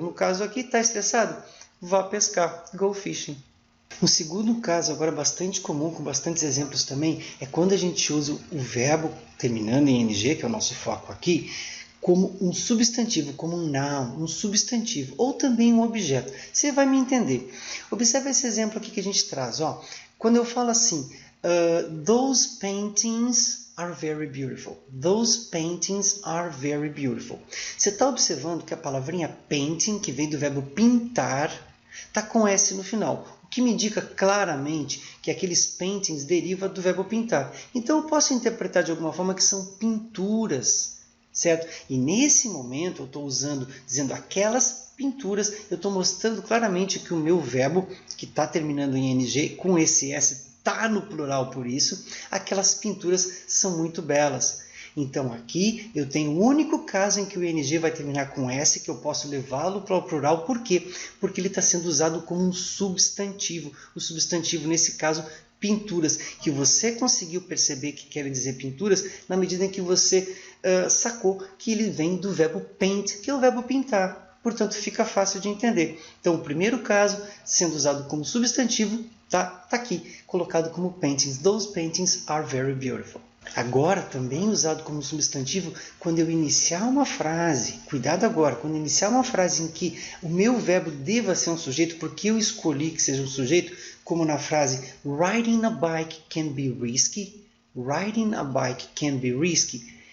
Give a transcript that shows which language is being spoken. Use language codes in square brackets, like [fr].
[pt] No caso aqui, está estressado? Vá pescar, [en] go fishing. [pt] Um segundo caso, agora bastante comum, com bastantes exemplos também, é quando a gente usa o verbo terminando em ing, que é o nosso foco aqui, como um substantivo, como um noun, um substantivo, ou também um objeto. Você vai me entender. Observe esse exemplo aqui que a gente traz. Ó. Quando eu falo assim, [en] those paintings are very beautiful. Those paintings are very beautiful. [pt] Você está observando que a palavrinha painting, que vem do verbo pintar, está com S no final. O que me indica claramente que aqueles paintings deriva do verbo pintar. Então, eu posso interpretar de alguma forma que são pinturas, certo? E nesse momento, eu estou dizendo aquelas pinturas, eu estou mostrando claramente que o meu verbo, que está terminando em ing, com esse S, está no plural por isso, aquelas pinturas são muito belas. Então, aqui eu tenho o único caso em que o ing vai terminar com S, que eu posso levá-lo para o plural. Por quê? Porque ele está sendo usado como um substantivo. O substantivo, nesse caso, pinturas. Que você conseguiu perceber que quer dizer pinturas na medida em que você sacou que ele vem do verbo paint, que é o verbo pintar. Portanto, fica fácil de entender. Então, o primeiro caso, sendo usado como substantivo, está aqui, colocado como paintings. [en] Those paintings are very beautiful. [pt] Agora, também usado como substantivo, quando eu iniciar uma frase, cuidado agora, quando eu iniciar uma frase em que o meu verbo deva ser um sujeito, porque eu escolhi que seja um sujeito, como na frase [en] riding a bike can be risky, [pt] riding a bike can be risky.